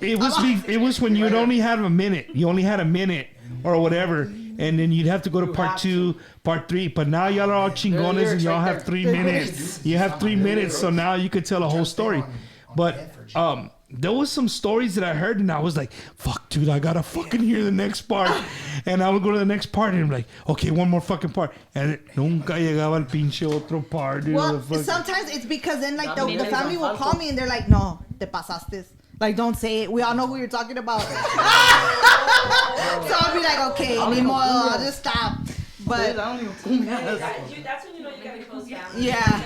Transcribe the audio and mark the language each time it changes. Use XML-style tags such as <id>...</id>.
<en>It was when you'd only had a minute. You only had a minute or whatever, and then you'd have to go to part 2, part 3. But now y'all are all chingones and y'all have 3 minutes. You have 3 minutes, so now you could tell a whole story. But there was some stories that I heard, and I was like, "Fuck, dude, I gotta fucking hear the next part." And I would go to the next part, and I'm like, "Okay, one more fucking part."</en> <es>And nunca llegaba el pinche otro part, dude.</es> <en>Well, sometimes it's because then like the family will call me and they're like,</en> <es>"No, te pasaste."</es> <en>Like, don't say it. We all know who you're talking about. So I'll be like, okay,</en> <es>ni modo,</es> <en>I'll just stop. But that's when you know you gotta close down. yeah.</en>